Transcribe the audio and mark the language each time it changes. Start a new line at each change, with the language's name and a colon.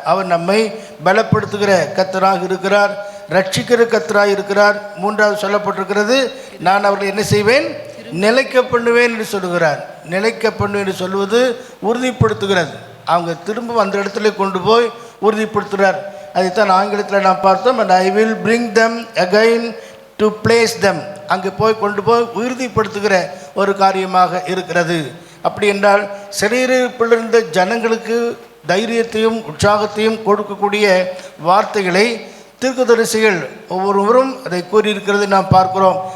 Tamil: அவர் நம்மை பலப்படுத்துகிற கர்த்தராக இருக்கிறார், ரட்சிக்கிற கர்த்தராக இருக்கிறார். மூன்றாவது சொல்லப்பட்டிருக்கிறது, நான் அவர்களை என்ன செய்வேன், நிலைக்க பண்ணுவேன் என்று சொல்லுகிறார். நிலைக்க பண்ணுவேன் என்று சொல்வது உறுதிப்படுத்துகிறது. அவங்க திரும்ப அந்த இடத்துல கொண்டு போய் உறுதிப்படுத்துகிறார். அதைத்தான் ஆங்கிலத்தில் நாம் பார்த்தோம்,
English: and I will bring them again to place them.
Tamil: அங்கே போய் கொண்டு போய் உறுதிப்படுத்துகிற ஒரு காரியமாக இருக்கிறது. அப்படி என்றால் சிறையிருப்பிலிருந்த ஜனங்களுக்கு தைரியத்தையும் உற்சாகத்தையும் கொடுக்கக்கூடிய வார்த்தைகளை தீர்க்கதரிசிகள் ஒவ்வொருவரும் அதை கூறியிருக்கிறது நாம் பார்க்கிறோம்.